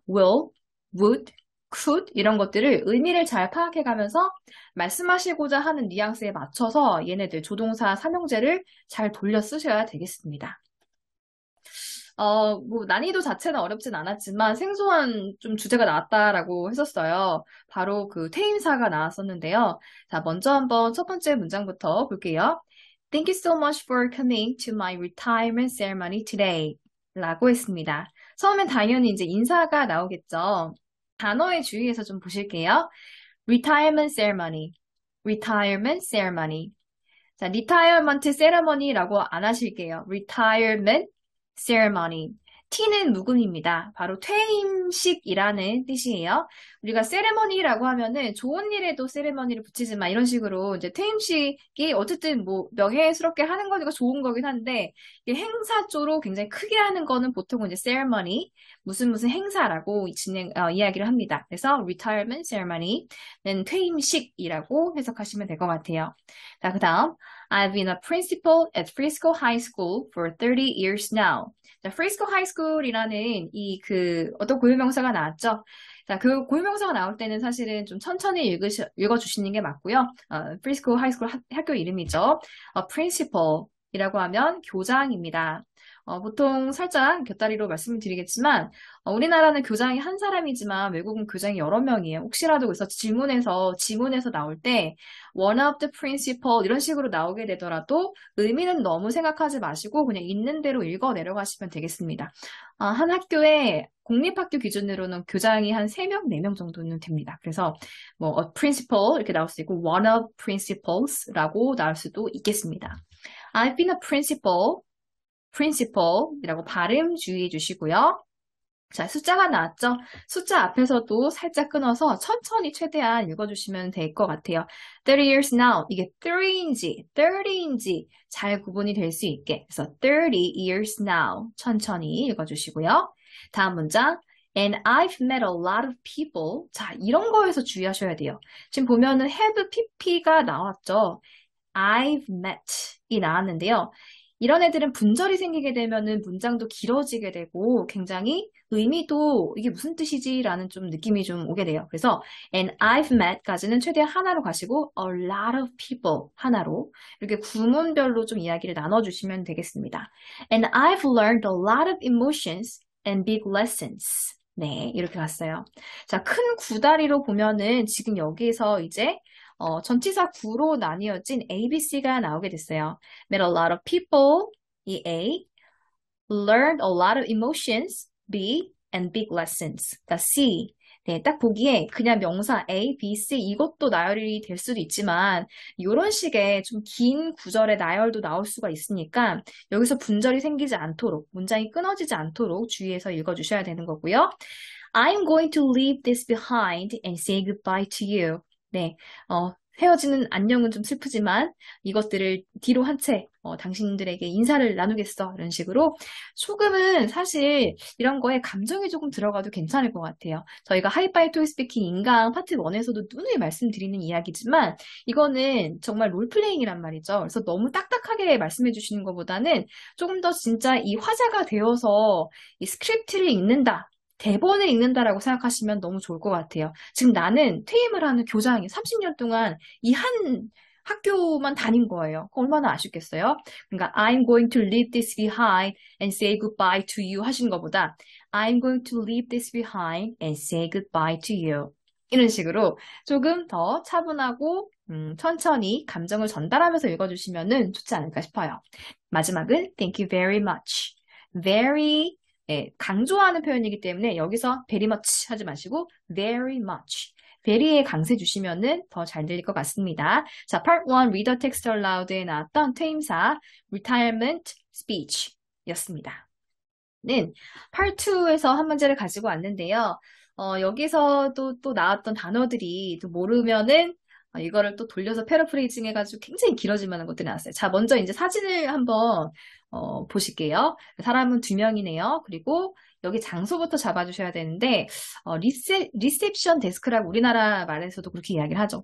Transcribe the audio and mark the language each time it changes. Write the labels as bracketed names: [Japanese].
[Korean] will, would, could 이런 것들을 의미를 잘 파악해가면서 말씀하시고자 하는 뉘앙스에 맞춰서 얘네들 조동사 삼형제를 잘 돌려 쓰셔야 되겠습니다. 뭐 난이도 자체는 어렵진 않았지만 생소한 좀 주제가 나왔다라고 했었어요. 바로 그 퇴임사가 나왔었는데요. 자, 먼저 한번 첫 번째 문장부터 볼게요. [English] Thank you so much for coming to my retirement ceremony today. [Korean] 라고 했습니다. 처음엔 당연히 이제 인사가 나오겠죠. 단어의 주의에서 좀 보실게요. [English] retirement ceremony, retirement ceremony. [Korean] 자, retirement ceremony라고 안 하실게요. retirement ceremony. T는 묵음입니다. 바로 퇴임식이라는 뜻이에요. 우리가 세레머니라고 하면은 좋은 일에도 세레머니를 붙이지만 이런 식으로 이제 퇴임식이 어쨌든 뭐 명예스럽게 하는 거니까 좋은 거긴 한데 이게 행사 쪽으로 굉장히 크게 하는 거는 보통은 이제 세레머니 무슨 행사라고 이야기를 합니다. 그래서 retirement ceremony는 퇴임식이라고 해석하시면 될 것 같아요. 자, 그다음 [English] I've been a principal at Frisco High School for 30 years now. [Korean] 자, Frisco High School이라는 어떤 고유명사가 나왔죠. 자, 그 고유명사가 나올 때는 사실은 좀 천천히 읽어주시는 게 맞고요. Frisco High School 학교 이름이죠. principal이라고 하면 교장입니다. 보통 살짝 곁다리로 말씀을 드리겠지만, 우리나라는 교장이 한 사람이지만 외국은 교장이 여러 명이에요. 혹시라도 그래서 지문에서 나올 때, [English] one of the principal [Korean] 이런 식으로 나오게 되더라도 의미는 너무 생각하지 마시고 그냥 있는 대로 읽어 내려가시면 되겠습니다. 한 학교에 공립학교 기준으로는 교장이 한 3명, 4명 정도는 됩니다. 그래서 뭐 a principal 이렇게 나올 수 있고 [English] one of principals [Korean] 라고 나올 수도 있겠습니다. [English] I've been a principal [Korean] 이라고 발음 주의해 주시고요. 자, 숫자가 나왔죠? 숫자 앞에서도 살짝 끊어서 천천히 최대한 읽어주시면 될 것 같아요. [English] 30 years now. [Korean] 이게 30인지 잘 구분이 될 수 있게. 그래서 [English] 30 years now. [Korean] 천천히 읽어주시고요. 다음 문장. [English] And I've met a lot of people. [Korean] 자, 이런 거에서 주의하셔야 돼요. 지금 보면은 have pp가 나왔죠? [English] I've met [Korean] 이 나왔는데요. 이런 애들은 분절이 생기게 되면은 문장도 길어지게 되고 굉장히 의미도 이게 무슨 뜻이지? 라는 좀 느낌이 좀 오게 돼요. 그래서 [English] and I've met [Korean] 까지는 최대한 하나로 가시고 [English] a lot of people [Korean] 하나로 이렇게 구문별로 좀 이야기를 나눠주시면 되겠습니다. [English] And I've learned a lot of emotions and big lessons. [Korean] 네, 이렇게 갔어요. 자, 큰 구다리로 보면은 지금 여기에서 이제 전치사 구로 나뉘어진 ABC가 나오게 됐어요. [English] Met a lot of people, 이 A, learned a lot of emotions, B, and big lessons, 가 C. [Korean] 네, 딱 보기에 그냥 명사 A, B, C 이것도 나열이 될 수도 있지만 이런 식의 좀 긴 구절의 나열도 나올 수가 있으니까 여기서 분절이 생기지 않도록, 문장이 끊어지지 않도록 주의해서 읽어주셔야 되는 거고요. [English] I'm going to leave this behind and say goodbye to you. [Korean] 네, 헤어지는 안녕은 좀 슬프지만 이것들을 뒤로 한 채 당신들에게 인사를 나누겠어. 이런 식으로 조금은 사실 이런 거에 감정이 조금 들어가도 괜찮을 것 같아요. 저희가 하이파이 토이 스피킹 인강 파트 1에서도 누누이 말씀드리는 이야기지만 이거는 정말 롤플레잉이란 말이죠. 그래서 너무 딱딱하게 말씀해 주시는 것보다는 조금 더 진짜 이 화자가 되어서 이 스크립트를 읽는다. 대본을 읽는다라고 생각하시면 너무 좋을 것 같아요. 지금 나는 퇴임을 하는 교장이 30년 동안 이 한 학교만 다닌 거예요. 얼마나 아쉽겠어요? 그러니까 [English] I'm going to leave this behind and say goodbye to you [Korean] 하시는 것보다 [English] I'm going to leave this behind and say goodbye to you. [Korean] 이런 식으로 조금 더 차분하고 천천히 감정을 전달하면서 읽어주시면 좋지 않을까 싶어요. 마지막은 [English] thank you very much. [Korean] very 예, 강조하는 표현이기 때문에 여기서 very much 하지 마시고 very much. very에 강세 주시면은 더 잘 들릴 것 같습니다. 자, part 1 [English] read the text aloud [Korean] 에 나왔던 퇴임사 retirement speech 였습니다. 는 part 2에서 한 문제를 가지고 왔는데요. 여기서도 또 나왔던 단어들이 또 모르면은 이거를 또 돌려서 패러프레이징 해가지고 굉장히 길어질 만한 것들이 나왔어요. 자, 먼저 이제 사진을 한번 보실게요. 사람은 2명이네요. 그리고 여기 장소부터 잡아주셔야 되는데 리셉션 데스크라고 우리나라 말에서도 그렇게 이야기를 하죠.